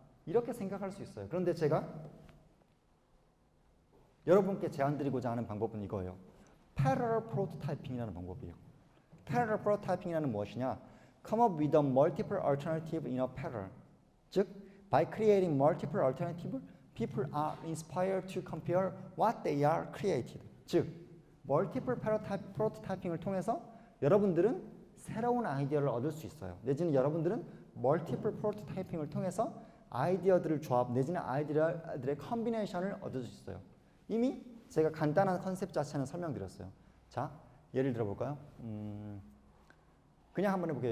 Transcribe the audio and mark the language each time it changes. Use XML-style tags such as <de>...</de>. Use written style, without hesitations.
<ko>이렇게 생각할 수 있어요. 그런데 제가 여러분께 제안드리고자 하는 방법은 이거예요. Parallel prototyping이라는 방법이에요. Parallel prototyping이라는 무엇이냐?</ko> <en>Come up with a multiple alternative in a parallel. 즉, by creating multiple alternative, people are inspired to compare what they are created.</en> <ko>즉, multiple prototyping을 통해서 여러분들은 새로운 아이디어를 얻을 수 있어요. 내지는 여러분들은 multiple prototyping을 통해서 아이디어들을 조합 내지는 아이디어들의 컨비네이션을 얻을 수 있어요. 이미 제가 간단한 컨셉 자체는 설명드렸어요. 자, 예를 들어볼까요? 그냥 한번 해볼게요.</ko>